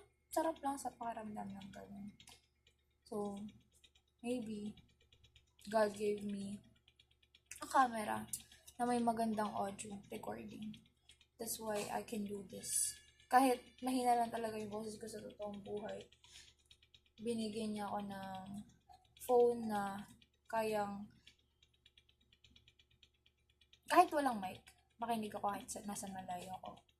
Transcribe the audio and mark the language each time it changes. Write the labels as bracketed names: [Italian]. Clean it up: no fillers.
[Filipino] Sarap lang sa pakiramdam ng ganun. [English] So, maybe, God gave me a camera [Filipino] na may magandang [English] audio recording. That's why I can do this. [Filipino] Kahit mahina lang talaga yung boses ko sa totoong buhay, binigyan niya ako ng phone na kayang, kahit walang mic, makinig ako kahit nasa malayo ako.